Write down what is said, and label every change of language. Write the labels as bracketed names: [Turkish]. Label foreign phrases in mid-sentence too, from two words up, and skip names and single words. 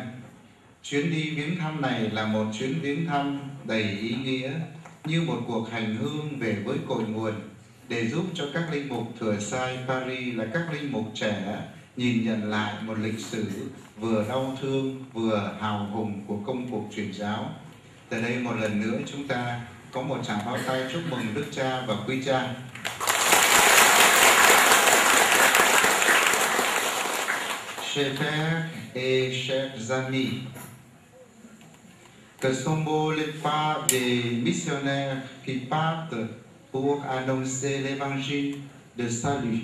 [Vietnamese] Chuyến đi viếng thăm này là một chuyến viếng thăm đầy ý nghĩa, như một cuộc hành hương về với cội nguồn, để giúp cho các linh mục thừa sai Paris là các linh mục trẻ nhìn nhận lại một lịch sử vừa đau thương vừa hào hùng của công cuộc truyền giáo. Từ đây một lần nữa chúng ta có một tràng pháo tay chúc mừng Đức Cha và Quý Cha. [French] Chers pères et chers amis, que sont beaux les pas des missionnaires qui partent pour annoncer l'évangile de salut.